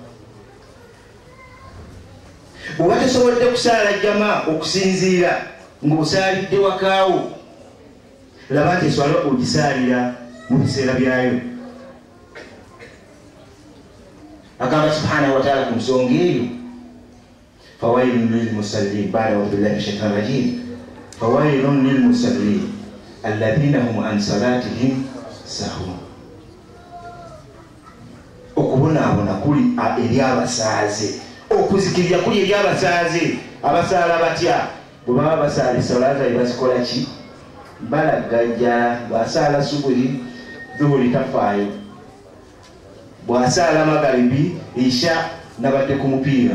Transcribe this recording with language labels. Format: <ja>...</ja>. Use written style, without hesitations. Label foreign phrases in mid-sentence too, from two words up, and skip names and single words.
<lg>Bw'oba tosobodde kusaala jamaa okusinziira ng'osaalidde wakaawo, laba nti eswala ogisaalira mu biseera byayo.</lg> <ar>Agamba سبحانه وتعالى</ar> <lg>ku nsonga eyo</lg> <ar>فويل للمصلين بعد أعوذ بالله من الشيطان الرجيم فويل للمصلين الذين هم عن صلاتهم ساهون.</ar> <lg>Okubonaabona kuli eri abasaaze, okuzikirira kuli eri abasaaze. Abasaala batya bwe baba basaala esala zaabwe bazikola ki? Balagajja. Bw'asaala subuhi dhuhuri tafaayo, bw'asaala magaribi isha nabadde ku mupiira.</lg>